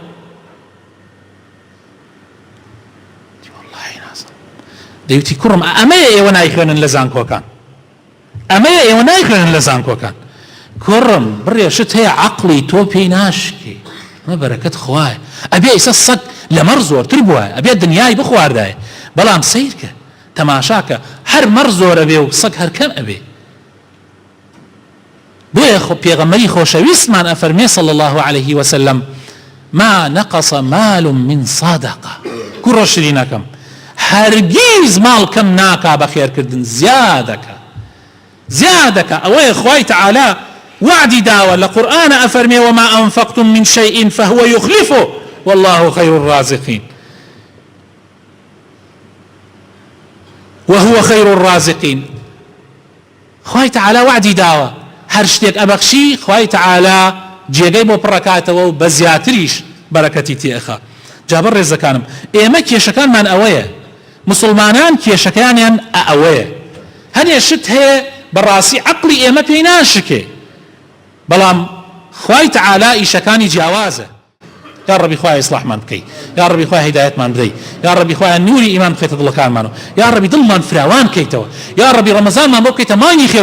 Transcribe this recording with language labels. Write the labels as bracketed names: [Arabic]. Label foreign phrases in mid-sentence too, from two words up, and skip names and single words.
[Central Kurdish] دەیوتی کوڕم ئەمەیە ئێوە نایخوێنن لە زانکۆکان ئەمەیە ئێوە نایخوێنن لە زانکۆکان کوڕم بڕێشت هەیە عەقڵی تۆ پێی ناشکێ ئەمە بەرەکەت خوایە ئەبێ ئیسە سەگ لە مەڕ زۆرتر بووە ئەبێ دنیای بخواردایە بەڵام سەیرکە تەماشاکە هەر مەڕ زۆرە بێ و سەگ هەر کەم ئەبێ بۆیە پێغەمبەری خۆشەویستمان ئەفەرمێ [Arabic] صلی الله عليه وسلم ما نقص مال من صدقة [Central Kurdish] کوڕە شرینەکەم هەرگیز ماڵ کەم ناکا بە خێرکردن زیادەکە ئەوەیە خوای تەعالا وعدی داوە لە قورئانە ئەفەرمێ [Arabic] وما أنفقتم من شيء فهو يخلفه والله خير الرازقين وهو خير الرازقين [Central Kurdish] خوای تەعالا وعدی داوە هەر شتێک ئەبەخشی خوای تەعالا جێگەی بۆ پڕەکاتەوە و بە زیاتریش بەرەکەتی تێخا جا بەڕێ ڕێزەکانم ئێمە کێشەکانمان ئەوەیە مسلمانان کێشەکانیان ئەوەیە هەنێ شت هەیە بەڕاستی عەقڵی ئێمە پێی ناشکێ بەڵام خوای تەعالا ئیشەکانی جیاوازە [Arabic] یا ربی [Central Kurdish] خوای ئیسلاحمان بکەی [Arabic] یا ربی [Central Kurdish] خوای هیدایەتمان بدەی [Arabic] یا ربی [Central Kurdish] خوای نوری ئیمان بخەیتە دڵەکانمانەوە [Arabic] یا ربی [Central Kurdish] دڵمان فراوان بکەیتەوە [Arabic] یا ربی [Central Kurdish] ڕەمەزانمان بۆ بکەیتە مانگی خێر